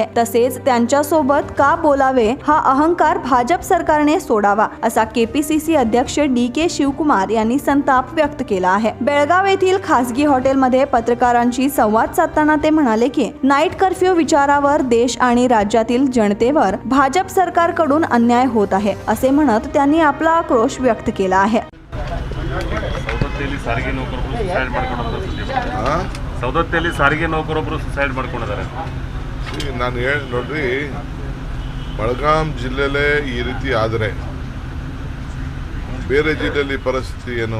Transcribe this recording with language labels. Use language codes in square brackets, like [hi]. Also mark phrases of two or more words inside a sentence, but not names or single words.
[mr] तसेच त्यांच्यासोबत का बोलावे हा अहंकार भाजप सरकारने सोडावा, असा KPCC अध्यक्ष DK शिवकुमार कुमार यांनी संताप व्यक्त केला आहे. बेळगाव येथील खासगी हॉटेलमध्ये पत्रकारांशी संवाद साधताना ते म्हणाले की नाईट कर्फ्यू विचारावर देश आणि राज्यातील जनतेवर भाजप सरकारकडून अन्याय होत आहे असे म्हणत त्यांनी आपला आक्रोश व्यक्त केला आहे. [kn] ಸೌದತ್ತಿಯಲ್ಲಿ ಸಾರಿಗೆ ನೌಕರೊಬ್ಬರು ಸುಸೈಡ್ ಮಾಡ್ಕೊಂಡಿದ್ದಾರೆ. ನಾನು ನೋಡ್ರಿ, ಬೆಳಗಾಂ ಜಿಲ್ಲೆಲೇ ಈ ರೀತಿ ಆದರೆ ಬೇರೆ ಜಿಲ್ಲೆಯಲ್ಲಿ ಪರಿಸ್ಥಿತಿ ಏನು?